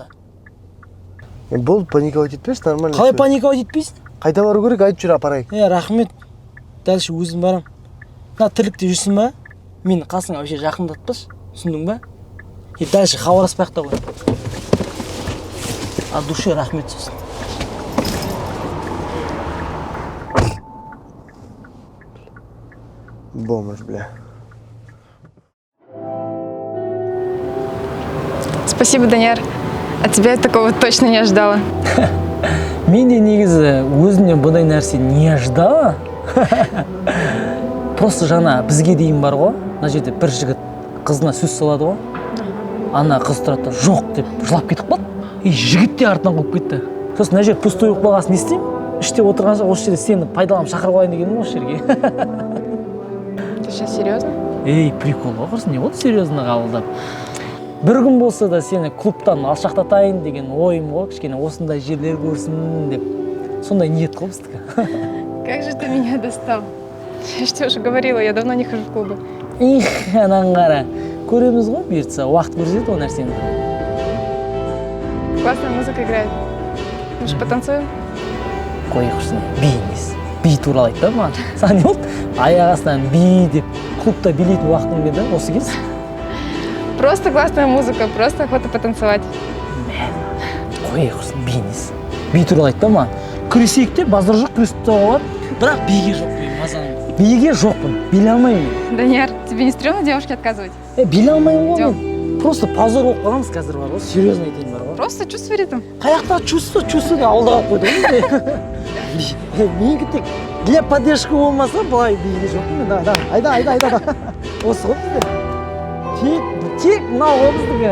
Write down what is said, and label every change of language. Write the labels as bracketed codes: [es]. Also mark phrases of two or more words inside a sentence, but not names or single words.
[kk] Болды, паниковать етпеш, нормально. Қалай паниковать етпейсің? Қайда бару керек, айтып жүр апарайын. Рахмет. Дальше өзім барам. Мына тірлікте жүрсің ба? Мені қасыңа вообще жақындатпаш. Түсіндің ба? Дальше хабарласпай-ақ та қой. [ru] От души [kk] рахмет сосын. [ru] Бомж, бля. Спасибо, Данияр. От тебя я такого точно не ожидала. [kk] Мен де негізі өзімнен бұндай нәрсе [ru] не ожидала. [kk] Просто жаңа бізге дейін бар ғой. Мына жерде бір жігіт қызына сөз салады ғой. Ана қыз тұрады, жоқ деп жылап кетіп қалды. Жігіт те артынан қуып кетті. Сосын мына жер пустой болып қалғасын не істеймін? Іште отырғанша осы жерде сені пайдаланып шақырып алайын дегенім осы жерге. [ru] Ты сейчас серьезно? [kk] Прикол ғой, құрсын не болды серьезно қабылдап. Бір күн болса да сені клубтан алшақтатайын деген ойым ғой, кішкене осындай жерлер көрсін деп. Сондай ниет қой біздікі. [ru] Как же ты меня достал? Я же тебе уже говорила, я давно не хожу в клубы. [kk] Анан қара. Көреміз ғой, бұйыртса, уақыт көрсетеді ол нәрсені. [ru] Классная музыка играет. Может, потанцуем? [kk] Қой құрсын, би емес. Би туралы айтты маған. Саған не болды? Аяқ астынан би деп клубта билейтін уақытың келді, осы кез? [ru] Просто классная музыка, просто охота потанцевать. [kk] Қой құрсын, би емес. Би туралы айтты маған. Күресейік те, базар жоқ, күресіп те болады. Бірақ биге жоқ, мазаның. Биге жоқпын, биле алмаймын. Данияр, [ru] тебе не стрёмно девушке отказывать? [kk] Биле алмаймын ғой мен. [ru] Просто позор [kk] болып қаламыз қазір бар ғой, серьезно айтайын бар ғой. [ru] Просто чувствуй ритм. [kk] Қаяқтағы чувство де ауылда қалып қойды ғой. Менікі тек [ru] для поддержка [kk] болмаса, былай биге жоқпын мен. Айда. Осы ғой бізде. Тек мынау ғой біздігі.